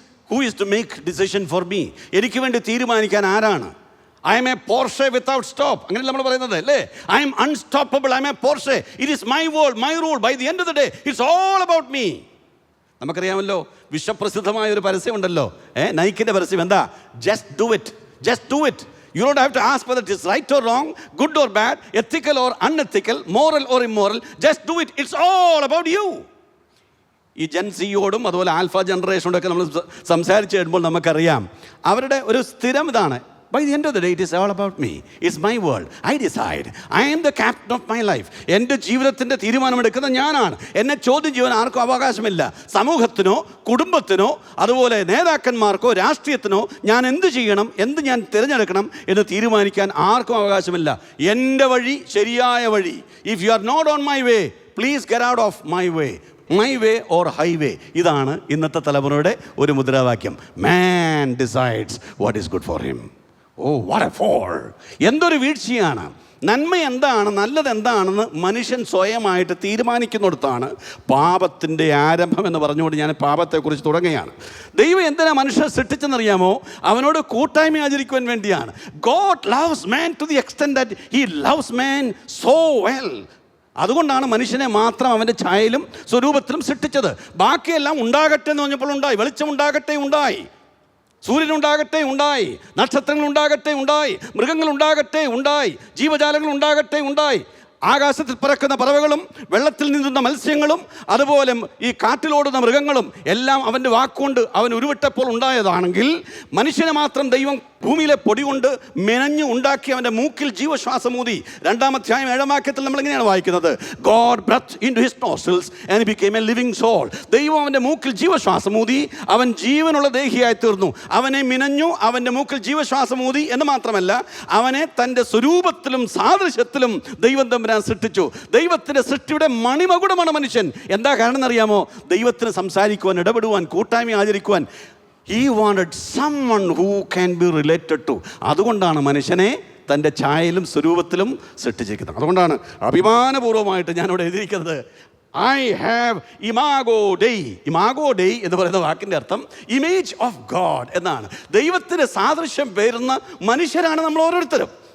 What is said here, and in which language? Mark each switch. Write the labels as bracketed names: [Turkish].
[English] Who is to make decision for me? [Malayalam] എനിക്ക് വേണ്ടി തീരുമാനിക്കാൻ ആരാണ്? [English] I am a Porsche without stop. [Malayalam] അങ്ങനെ നമ്മൾ പറയുന്നത് അല്ലേ? [English] I am unstoppable. I am a Porsche. It is my world, my rule. By the end of the day, it's all about me. [Malayalam] നമുക്കറിയാമല്ലോ, വിശ്വപ്രസിദ്ധമായ ഒരു പരസ്യം ഉണ്ടല്ലോ, നൈക്കിൻ്റെ പരസ്യം. എന്താ? [English] Just do it. Just do it. You don't have to ask whether it is right or wrong, good or bad, ethical or unethical, moral or immoral. Just do it. It's all about you. [Malayalam] ഈ ജെൻസിയോടും അതുപോലെ alpha ജനറേഷനോടൊക്കെ നമ്മൾ സംസാരിച്ച് കഴിയുമ്പോൾ നമുക്കറിയാം അവരുടെ ഒരു സ്ഥിരം ഇതാണ്, [English] by the end of the day it is all about me. It's my world. I decide. I am the captain of my life. [Malayalam] എൻ്റെ ജീവിതത്തിൻ്റെ തീരുമാനമെടുക്കുന്നത് ഞാനാണ്. എന്നെ ചോദ്യം ചെയ്യാൻ ആർക്കും അവകാശമില്ല. സമൂഹത്തിനോ കുടുംബത്തിനോ അതുപോലെ നേതാക്കന്മാർക്കോ രാഷ്ട്രീയത്തിനോ ഞാൻ എന്ത് ചെയ്യണം, എന്ത് ഞാൻ തിരഞ്ഞെടുക്കണം എന്ന് തീരുമാനിക്കാൻ ആർക്കും അവകാശമില്ല. എൻ്റെ വഴി ശരിയായ വഴി. [English] If you are not on my way, please get out of my way. My way or highway. [Malayalam] ഇതാണ് ഇന്നത്തെ തലമുറയുടെ ഒരു മുദ്രാവാക്യം. [English] Man decides what is good for him. Oh, what a fall! [Malayalam] എന്തൊരു വീഴ്ചയാണ്. നന്മ എന്താണ്, നല്ലത് എന്താണെന്ന് മനുഷ്യൻ സ്വയമായിട്ട് തീരുമാനിക്കുന്നിടത്താണ് പാപത്തിൻ്റെ ആരംഭം എന്ന് പറഞ്ഞുകൊണ്ട് ഞാൻ പാപത്തെക്കുറിച്ച് തുടങ്ങുകയാണ്. ദൈവം എന്തിനാ മനുഷ്യനെ സൃഷ്ടിച്ചെന്നറിയാമോ? അവനോട് കൂട്ടായ്മ ആചരിക്കുവാൻ വേണ്ടിയാണ്. [English] God loves man to the extent that he loves man so well. [Malayalam] അതുകൊണ്ടാണ് മനുഷ്യനെ മാത്രം അവൻ്റെ ഛായയിലും സ്വരൂപത്തിലും സൃഷ്ടിച്ചത്. ബാക്കിയെല്ലാം ഉണ്ടാകട്ടെ എന്ന് പറഞ്ഞപ്പോൾ ഉണ്ടായി. വെളിച്ചം ഉണ്ടാകട്ടെ ഉണ്ടായി, സൂര്യനുണ്ടാകട്ടെ ഉണ്ടായി, നക്ഷത്രങ്ങൾ ഉണ്ടാകട്ടെ ഉണ്ടായി, മൃഗങ്ങൾ ഉണ്ടാകട്ടെ ഉണ്ടായി, ജീവജാലങ്ങൾ ഉണ്ടാകട്ടെ ഉണ്ടായി. ആകാശത്തിൽ പറക്കുന്ന പറവകളും വെള്ളത്തിൽ നീന്തുന്ന മത്സ്യങ്ങളും അതുപോലെ ഈ കാറ്റിലോടുന്ന മൃഗങ്ങളും എല്ലാം അവൻ്റെ വാക്കുകൊണ്ട് അവൻ ഉരുവിട്ടപ്പോൾ ഉണ്ടായതാണെങ്കിൽ, മനുഷ്യനെ മാത്രം ദൈവം ഭൂമിയിലെ പൊടി കൊണ്ട് മെനഞ്ഞ് ഉണ്ടാക്കി അവൻ്റെ മൂക്കിൽ ജീവശ്വാസമൂതി. 2-ാം അധ്യായം 7-ാം വാക്യത്തിൽ നമ്മൾ ഇങ്ങനെയാണ് വായിക്കുന്നത്, [English] God breathed into his nostrils and he became a living soul. [Malayalam] ദൈവം അവൻ്റെ മൂക്കിൽ ജീവശ്വാസമൂതി, അവൻ ജീവനുള്ള ദേഹിയായി തീർന്നു. അവനെ മിനഞ്ഞു, അവൻ്റെ മൂക്കിൽ ജീവശ്വാസമൂതി എന്ന് മാത്രമല്ല, അവനെ തൻ്റെ സ്വരൂപത്തിലും സാദൃശ്യത്തിലും ദൈവം തമ്പുരാൻ സൃഷ്ടിച്ചു. ദൈവത്തിൻ്റെ സൃഷ്ടിയുടെ മണിമകുടമാണ് മനുഷ്യൻ. എന്താ കാരണം എന്നറിയാമോ? ദൈവത്തിന് സംസാരിക്കുവാൻ, ഇടപെടുവാൻ, കൂട്ടായ്മ ആചരിക്കുവാൻ [English] He wanted someone who can be related to. [Malayalam] അതുകൊണ്ടാണ് മനുഷ്യനെ തൻ്റെ ഛായയിലും സ്വരൂപത്തിലും സൃഷ്ടിച്ചിരിക്കുന്നത്. അതുകൊണ്ടാണ് അഭിമാനപൂർവ്വമായിട്ട് ഞാനിവിടെ എഴുതിയിരിക്കുന്നത്, [English] I have imago Dei. [Malayalam] Imago ഡെയ് എന്ന് പറയുന്ന വാക്കിൻ്റെ അർത്ഥം [English] image of God [Malayalam] എന്നാണ്. ദൈവത്തിന് സാദൃശ്യം പേരുന്ന മനുഷ്യരാണ് നമ്മൾ ഓരോരുത്തരും.